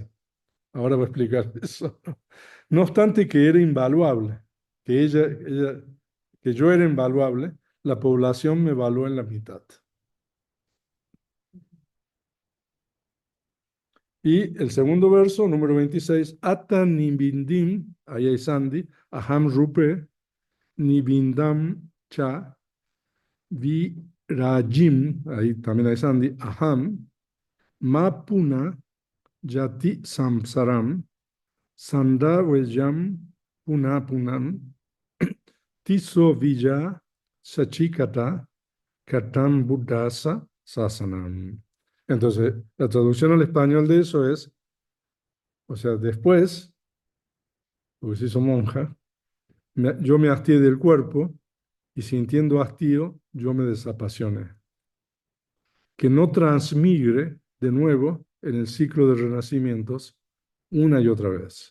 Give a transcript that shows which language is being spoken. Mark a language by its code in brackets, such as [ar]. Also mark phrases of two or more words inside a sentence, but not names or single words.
[es] Ahora voy a explicar eso. No obstante que era invaluable, que yo era invaluable, la población me evaluó en la mitad. Y el segundo verso, número 26, [pi] Ata nibindim, [es] ahí hay Sandy, [pi] aham rupe, nibindam cha, vi rajim, [es] ahí también hay Sandy, [pi] aham, ma puna, jati samsaram, sanda vejam, puna punam, tiso vija, sachikata, katam buddhasa, sasanam. [es] Entonces, la traducción al español de eso es, o sea, después, porque se hizo monja, yo me hastié del cuerpo y sintiendo hastío, yo me desapasioné. Que no transmigre de nuevo en el ciclo de renacimientos una y otra vez.